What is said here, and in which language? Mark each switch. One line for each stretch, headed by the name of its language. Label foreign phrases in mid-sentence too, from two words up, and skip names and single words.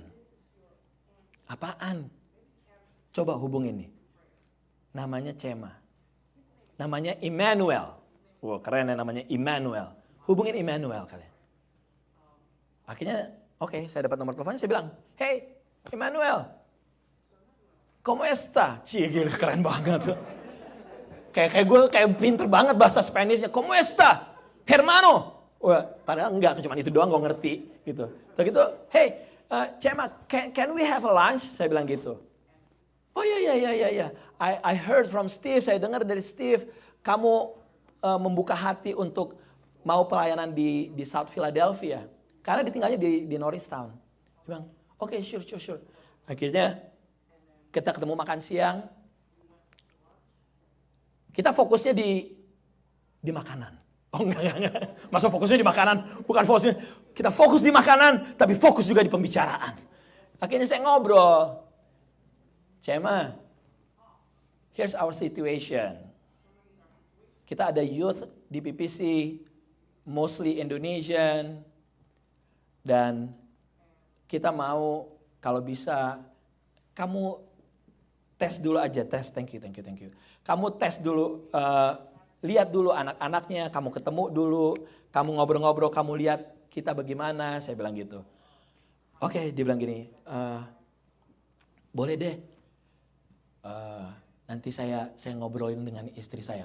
Indonesian: Apaan? Coba hubungin nih. Namanya Cema. Namanya Immanuel. Wah, keren ya namanya Immanuel. Hubungin Immanuel kalian. Akhirnya, oke, saya dapat nomor teleponnya, saya bilang, hey, Immanuel,
Spanish: ¿cómo está?
Indonesian: Cie, gila, keren banget. Kayak gue kayak pinter banget bahasa Spanishnya.
Spanish: ¿Cómo está? Hermano.
Indonesian: Wah, padahal enggak, cuma itu doang gue ngerti gitu. Terus gitu, hey, Cema,
English: can we have a lunch?
Indonesian: Saya bilang gitu. Oh iya.
English: I heard from Steve,
Indonesian: saya dengar dari Steve, kamu membuka hati untuk mau pelayanan di South Philadelphia. Karena ditinggalnya di Norristown. Dia bilang, oke, sure. Akhirnya kita ketemu makan siang. Kita fokusnya di makanan. Oh enggak. Masa fokusnya di makanan? Bukan fokusnya. Kita fokus di makanan, tapi fokus juga di pembicaraan. Akhirnya saya ngobrol. Cema,
English: here's our situation.
Indonesian: Kita ada youth di PPC,
English: mostly Indonesian.
Indonesian: Dan kita mau kalau bisa kamu tes dulu aja,
English: thank you.
Indonesian: Kamu tes dulu, lihat dulu anak-anaknya, kamu ketemu dulu, kamu ngobrol-ngobrol, kamu lihat kita bagaimana, saya bilang gitu. Oke, dia bilang gini, boleh deh, nanti saya ngobrolin dengan istri saya.